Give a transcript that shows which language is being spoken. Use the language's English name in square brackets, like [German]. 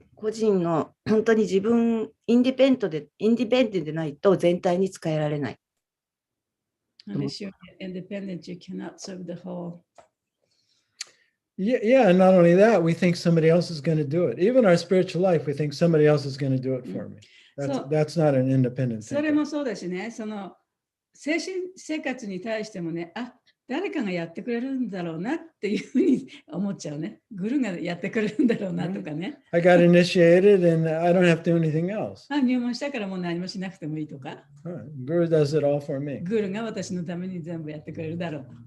[Japanese] 個人の本当に自分、インディペンデントでないと全体に使えられない。 [English] Unless you're independent, you cannot serve the whole. Yeah, and not only that, we think somebody else is going to do it. Even our spiritual life, we think somebody else is going to do it for me. That's not an independent [Japanese] それ [English] thinker. [Japanese] もそうだしね、精神生活に対してもね、誰かがやってくれるんだろうなっていうふうに思っちゃうね。グルがやってくれるんだろうなとかね。 [English] I got initiated and I don't have to do anything else. [Japanese] 入門したからもう何もしなくてもいいとか。 [English] Guru does it all for me. [Japanese] グルが私のために全部やってくれるだろう。